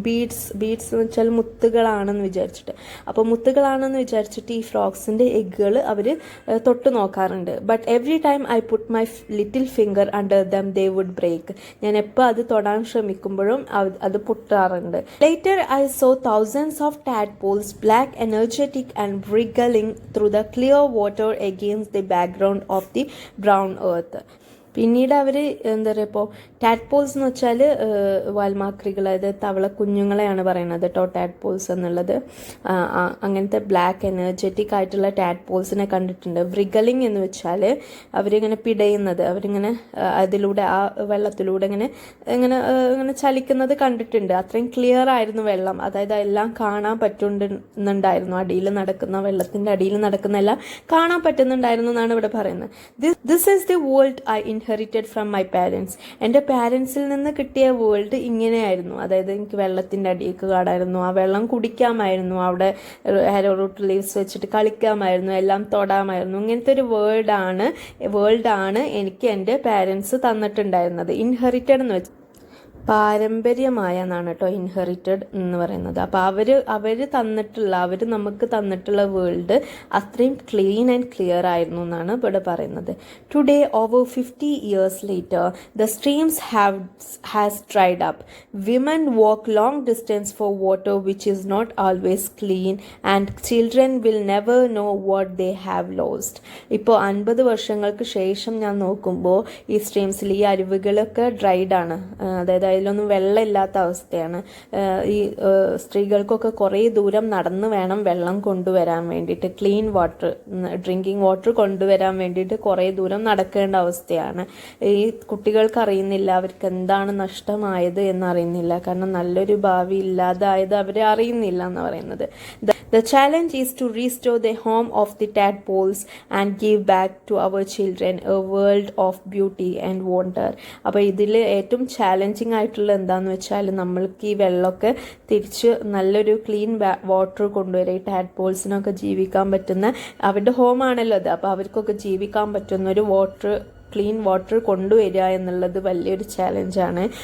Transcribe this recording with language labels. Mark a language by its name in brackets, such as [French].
[Malayalam] Beads എന്ന് വെച്ചാൽ മുത്തുകളാണെന്ന് വിചാരിച്ചിട്ട്. അപ്പോൾ മുത്തുകളാണെന്ന് വിചാരിച്ചിട്ട് ഈ ഫ്രോഗ്സിൻ്റെ എഗ്ഗുകൾ അവർ തൊട്ട് നോക്കാറുണ്ട്. [English] But every time I put my little finger under them they would break. [Malayalam] ഞാൻ എപ്പോൾ അത് തൊടാൻ ശ്രമിക്കുമ്പോഴും അത് പൊട്ടാറുണ്ട്. [English] Later I saw thousands of tadpoles black energetic and wriggling through the clear water against the background of the brown earth. [Malayalam] പിന്നീട് അവർ എന്താ പറയുക, ഇപ്പോൾ tadpoles എന്ന് വെച്ചാൽ വാൽമാക്രികൾ, അതായത് തവള കുഞ്ഞുങ്ങളെയാണ് പറയുന്നത് കേട്ടോ ടാഡ്പോൾസ് എന്നുള്ളത്. അങ്ങനത്തെ ബ്ലാക്ക് എനർജറ്റിക് ആയിട്ടുള്ള ടാഡ്പോൾസിനെ കണ്ടിട്ടുണ്ട്. വ്രിഗലിംഗ് എന്ന് വെച്ചാൽ അവരിങ്ങനെ പിടയുന്നത്, അവരിങ്ങനെ അതിലൂടെ ആ വെള്ളത്തിലൂടെ ഇങ്ങനെ ഇങ്ങനെ ഇങ്ങനെ ചലിക്കുന്നത് കണ്ടിട്ടുണ്ട്. അത്രയും ക്ലിയർ ആയിരുന്നു വെള്ളം, അതായത് എല്ലാം കാണാൻ പറ്റുന്നുണ്ടായിരുന്നു. അടിയിൽ നടക്കുന്ന, വെള്ളത്തിൻ്റെ അടിയിൽ നടക്കുന്ന എല്ലാം കാണാൻ പറ്റുന്നുണ്ടായിരുന്നു എന്നാണ് ഇവിടെ പറയുന്നത്. [English] This is the world I inherited from my parents. [Malayalam] എൻ്റെ പാരൻസിൽ നിന്ന് കിട്ടിയ വേൾഡ് ഇങ്ങനെയായിരുന്നു. അതായത് എനിക്ക് വെള്ളത്തിൻ്റെ അടിയൊക്കെ കാണാമായിരുന്നു, ആ വെള്ളം കുടിക്കാമായിരുന്നു, അവിടെ ഹാരോ റൂട്ട് ലീവ്സ് വെച്ചിട്ട് കളിക്കാമായിരുന്നു, എല്ലാം തൊടാമായിരുന്നു. ഇങ്ങനത്തെ ഒരു വേൾഡാണ് എനിക്ക് എൻ്റെ പാരൻസ് തന്നിട്ടുണ്ടായിരുന്നത്. ഇൻഹെറിറ്റഡ് എന്ന് വെച്ചാൽ പാരമ്പര്യമായ എന്നാണ് കേട്ടോ ഇൻഹെറിറ്റഡ് എന്ന് പറയുന്നത്. അപ്പോൾ അവർ നമുക്ക് തന്നിട്ടുള്ള വേൾഡ് അത്രയും [English] clean and clear [Malayalam] ആയിരുന്നു എന്നാണ് ഇവിടെ പറയുന്നത്. [English] Today over 50 years later the streams has dried up. Women walk long distance for water which is not always clean and children will never know what they have lost. [Malayalam] ഇപ്പോൾ 50 വർഷങ്ങൾക്ക് ശേഷം ഞാൻ നോക്കുമ്പോൾ ഈ സ്ട്രീംസിൽ ഈ അരുവികളൊക്കെ ഡ്രൈഡ് ആണ്, അതായത് അതിലൊന്നും വെള്ളമില്ലാത്ത അവസ്ഥയാണ്. ഈ സ്ത്രീകൾക്കൊക്കെ കുറേ ദൂരം നടന്ന് വേണം വെള്ളം കൊണ്ടുവരാൻ വേണ്ടിയിട്ട്, ക്ലീൻ വാട്ടർ, ഡ്രിങ്കിങ് വാട്ടർ കൊണ്ടുവരാൻ വേണ്ടിയിട്ട് കുറേ ദൂരം നടക്കേണ്ട അവസ്ഥയാണ്. ഈ കുട്ടികൾക്ക് അറിയുന്നില്ല അവർക്ക് എന്താണ് നഷ്ടമായത് എന്നറിയുന്നില്ല, കാരണം നല്ലൊരു ഭാവി ഇല്ലാതായത് അവരെ അറിയുന്നില്ല എന്ന് പറയുന്നത്. [English] The challenge is to restore the home of the tadpoles and give back to our children a world of beauty and wonder. [Malayalam] അപ്പോൾ ഇതിൽ ഏറ്റവും ചാലഞ്ചിങ് ആയിട്ടുള്ള എന്താണെന്ന് വെച്ചാൽ നമ്മൾക്ക് ഈ വെള്ളമൊക്കെ തിരിച്ച് നല്ലൊരു ക്ലീൻ വാട്ടർ കൊണ്ടുവരിക, ഈ ടാഡ്പോൾസിനൊക്കെ ജീവിക്കാൻ പറ്റുന്ന, അവരുടെ ഹോമാണല്ലോ അത്, അപ്പോൾ അവർക്കൊക്കെ ജീവിക്കാൻ പറ്റുന്ന ഒരു ക്ലീൻ വാട്ടർ കൊണ്ടുവരിക എന്നുള്ളത് വലിയൊരു ചാലഞ്ചാണ്.